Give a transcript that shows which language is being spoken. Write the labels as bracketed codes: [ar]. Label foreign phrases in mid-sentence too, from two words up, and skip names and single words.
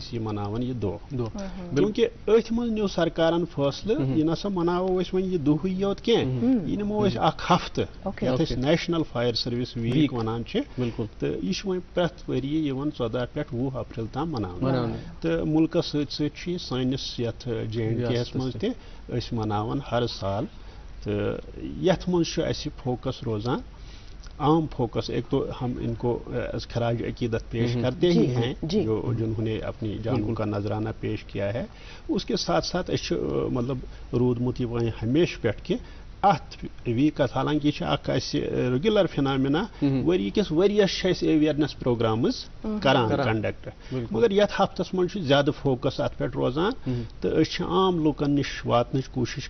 [ks] أسۍ یہِ مناوان یہِ دۄہ چوٗنٛکہِ أتھۍ منٛز نیوٗ سرکارن فٲصلہٕ یہِ نسا مناوو أسۍ وۄنۍ یہِ دۄہٕے یوت کینٛہہ یہِ نِمو أسۍ اکھ ہفتہٕ یتھ أسۍ نیشنل فایر سٔروِس ویٖک ونان چھِ تہٕ یہِ چھُ وۄنۍ پرٛٮ۪تھ ؤرۍ یِوان 14 پٮ۪ٹھ 20 اپریل تام مناونہٕ تہٕ مُلکس سۭتۍ سۭتۍ چھُ یہِ سٲنِس یتھ JNK یس منٛز تہِ أسۍ مناوان ہر سال تہٕ یتھ منٛز چھُ اسہِ فوکس روزان عام فوکس [ur] ایک تو ہم ان کو خراج عقیدت پیش کرتے ہی ہیں جو جنہوں نے اپنی جانوں کا نذرانہ پیش کیا ہے اس کے ساتھ ساتھ [ks] مطلب روٗدمُت یہِ وۄنۍ ہمیشہٕ پٮ۪ٹھ کہِ اتھ ویٖکس حالانکہِ یہِ چھِ اکھ اسہِ [en] regular phenomena [ks] ؤری کِس ؤرۍیس چھِ أسۍ [en] awareness programmes [ks] کران کنڈکٹ مگر یتھ ہفتس منٛز چھُ زیادٕ فوکس اتھ پٮ۪ٹھ روزان تہٕ أسۍ چھِ عام لُکن نِش واتنٕچ کوٗشش